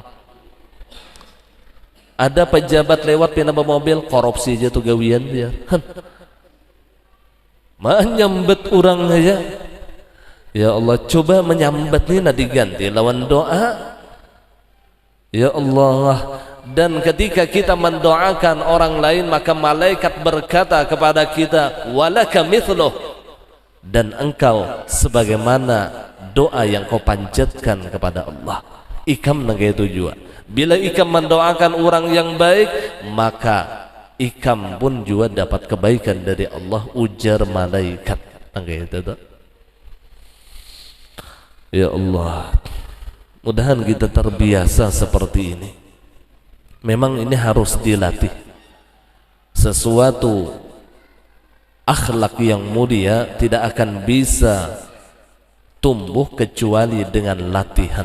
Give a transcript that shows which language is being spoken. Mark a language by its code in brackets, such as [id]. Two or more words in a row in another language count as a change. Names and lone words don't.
[id] Ada pejabat lewat pindah mobil, korupsi aja tuh gawian dia. Menyambet orang aja. [bjn] Ya Allah, coba menyambet ini nak diganti lawan doa. [id] Ya Allah. Dan ketika kita mendoakan orang lain, maka malaikat berkata kepada kita, [ar] walaka mithluh, [id] dan engkau sebagaimana doa yang kau panjatkan kepada Allah. [bjn] Ikam nangge itu juga. [id] Bila ikam mendoakan orang yang baik, maka ikam pun juga dapat kebaikan dari Allah, ujar malaikat. [bjn] Nangge itu tuh. [id] Ya Allah, mudahan kita terbiasa seperti ini. Memang ini harus dilatih. Sesuatu akhlak yang mulia tidak akan bisa tumbuh kecuali dengan latihan.